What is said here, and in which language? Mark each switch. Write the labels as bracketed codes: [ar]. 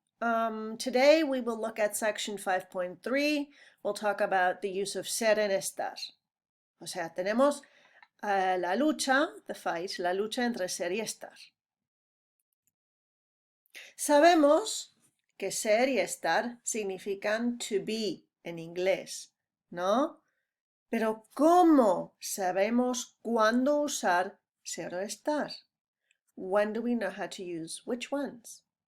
[en] Today we will look at section 5.3. We'll talk about the use of ser en estar. [es] O sea, tenemos la lucha, [en] the fight, [es] la lucha entre ser y estar. Sabemos que ser y estar significan to be en inglés, ¿no? Pero ¿cómo sabemos cuándo usar ser o estar? [en] When do we know how to use which ones?